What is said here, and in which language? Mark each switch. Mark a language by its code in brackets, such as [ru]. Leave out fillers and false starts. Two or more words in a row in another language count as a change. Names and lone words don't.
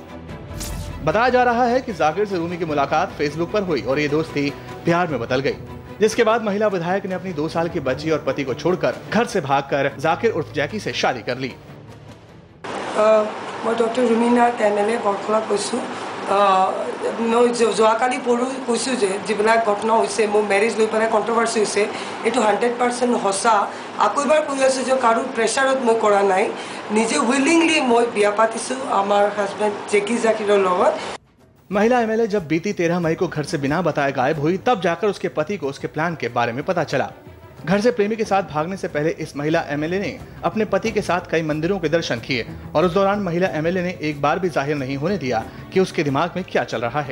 [hi] बताया जा रहा है कि जाकिर से रूमी की मुलाकात फेसबुक पर हुई और ये दोस्ती प्यार में बदल गई, जिसके बाद महिला विधायक ने अपनी 2 साल की बच्ची और पति को छोड़कर घर से भागकर जाकिर उर्फ जैकी से शादी कर ली। [as] মই ডক্টৰ ৰুমীনাথ MLA বৰখলা কৈছো। মই যোৱাকালি পঢ়ো কৈছো যে যিবিলাক ঘটনা হৈছে মোৰ মেৰেজ লৈ পেলাই কন্ট্ৰভাৰ্সি হৈছে এইটো 100% সঁচা। আকৌ এবাৰ কৈ আছো যে কাৰো প্ৰেছাৰত মই কৰা নাই, নিজে উইলিংলি মই বিয়া পাতিছো আমাৰ হাজবেণ্ড জেকি জাকিৰৰ লগত। [hi] महिला MLA जब बीती 13 मई को घर से बिना बताए गायब हुई तब जाकर उसके पति को उसके प्लान के बारे में पता चला। घर से प्रेमी के साथ भागने से पहले इस महिला MLA ने अपने पति के साथ कई मंदिरों के दर्शन किए और उस दौरान महिला MLA ने एक बार भी जाहिर नहीं होने दिया कि उसके दिमाग में क्या चल रहा है।